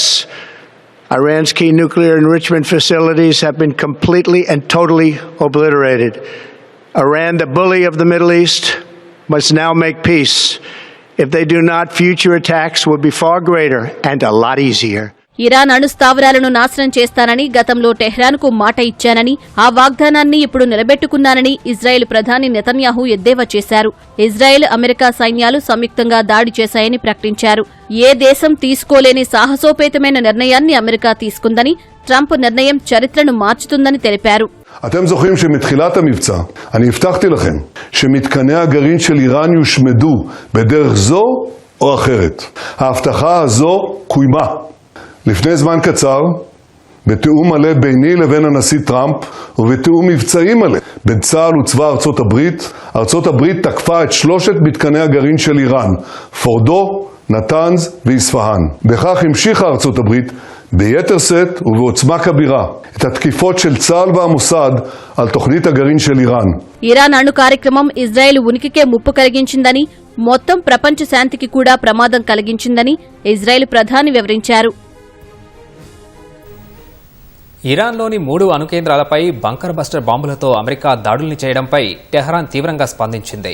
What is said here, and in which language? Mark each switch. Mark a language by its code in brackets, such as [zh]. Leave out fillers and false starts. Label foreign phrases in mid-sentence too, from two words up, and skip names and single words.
[en] Iran's key nuclear enrichment facilities have been completely and totally obliterated. Iran, the bully of the Middle East, must now make peace. If they do not, future attacks will be far greater and a lot easier. [te] ఇరాన్ అణు స్థావరాలను నాశనం చేస్తానని గతంలో టెహ్రాన్కు మాట ఇచ్చానని, ఆ వాగ్దానాన్ని ఇప్పుడు నిలబెట్టుకున్నానని ఇజ్రాయెల్ ప్రధాని నెతన్యాహు ఎద్దేవా చేశారు. ఇజ్రాయెల్, అమెరికా సైన్యాలు సంయుక్తంగా దాడి చేశాయని ప్రకటించారు. ఏ దేశం తీసుకోలేని సాహసోపేతమైన నిర్ణయాన్ని అమెరికా తీసుకుందని, ట్రంప్ నిర్ణయం చరిత్రను మార్చుతుందని తెలిపారు. [he] אתם זוכרים שמתחילת המבצע אני הבטחתי לכם שמתקני הגרעין של איראן יושמדו בדרך זו או אחרת. ההבטחה הזו קוימה. לפני זמן קצר, בתיאום מלא ביני לבין הנשיא טראמפ ובתיאום מבצעי מלא בין צה"ל וצבא ארצות הברית תקפה את 3 מתקני הגרעין של איראן, פורדו, נתנז ואיספהאן. בכך המשיכה ארצות הברית ביתר שאת ובעוצמה כבירה את התקיפות של צה"ל והמוסד על תוכנית הגרעין של איראן. [te] ఇరాన్ అణు కార్యక్రమం ఇజ్రాయెల్ ఉనికికే ముప్పు కలిగించిందని, మొత్తం ప్రపంచ శాంతికి కూడా ప్రమాదం కలిగించిందని ఇజ్రాయెల్ ప్రధాని వివరించారు. ఇరాన్లోని 3 అణుకేంద్రాలపై [en] bunker buster [te] బాంబులతో అమెరికా దాడుల్ని చేయడంపై టెహ్రాన్ తీవ్రంగా స్పందించింది.